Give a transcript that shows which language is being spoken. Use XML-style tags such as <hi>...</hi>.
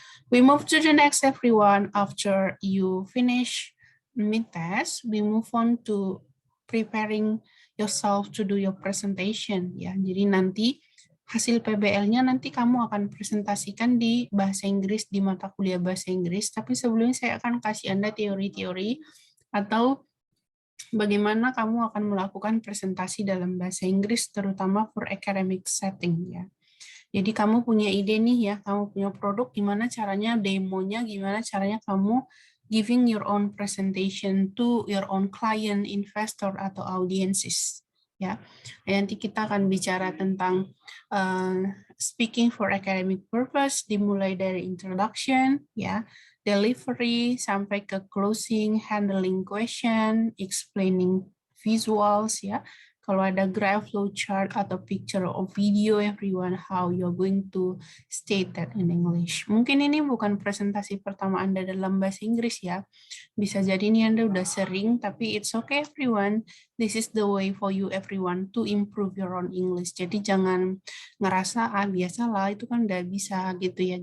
<en>We move to the next everyone. After you finish mid-test, we move on to preparing yourself to do your presentation.</en> <id>Ya, jadi nanti hasil PBL-nya nanti kamu akan presentasikan di bahasa Inggris, di mata kuliah bahasa Inggris. Tapi sebelumnya saya akan kasih Anda teori-teori atau bagaimana kamu akan melakukan presentasi dalam bahasa Inggris, terutama</id> <en>for academic setting</en> <id>ya. Jadi kamu punya ide nih ya, kamu punya produk, gimana caranya demonya, gimana caranya kamu</id> <en>giving your own presentation to your own client, investor,</en> <id>atau audiences. Ya, nanti kita akan bicara tentang</id> <en>speaking for academic purpose,</en> <id>dimulai dari introduction, ya, delivery sampai ke closing, handling question, explaining visuals, ya.</id> <en>Kalau ada graph, flow chart, atau picture or video, everyone, how you're going to state that in English.</en> <id>Mungkin ini bukan presentasi pertama Anda dalam bahasa Inggris ya. Bisa jadi ini Anda udah sering, tapi</id> <en>it's okay everyone. This is the way for you everyone to improve your own English.</en> <id>Jadi jangan ngerasa, biasalah itu kan udah bisa gitu ya.</id>